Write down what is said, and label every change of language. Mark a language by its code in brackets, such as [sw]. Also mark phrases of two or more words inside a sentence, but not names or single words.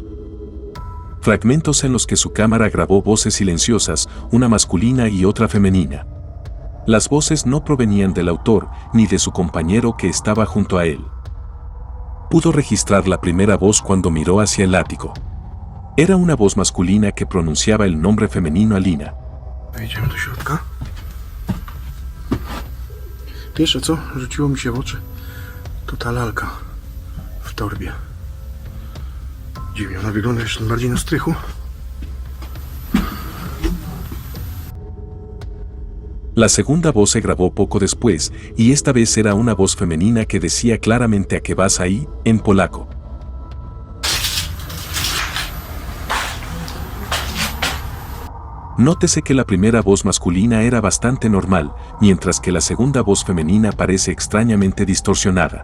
[es] Fragmentos en los que su cámara grabó voces silenciosas, una masculina y otra femenina. Las voces no provenían del autor ni de su compañero que estaba junto a él. Pudo registrar la primera voz cuando miró hacia el ático. Era una voz masculina que pronunciaba el nombre femenino Alina. [pl] Wejdziemy do środka. Pierwsze co rzuciło mi się w oczy, to ta lalka w torbie. Dziwnie, ona wygląda jeszcze bardziej na strychu. [es] La segunda voz se grabó poco después, y esta vez era una voz femenina que decía claramente a qué vas ahí, en polaco. Nótese que la primera voz masculina era bastante normal, mientras que la segunda voz femenina parece extrañamente distorsionada.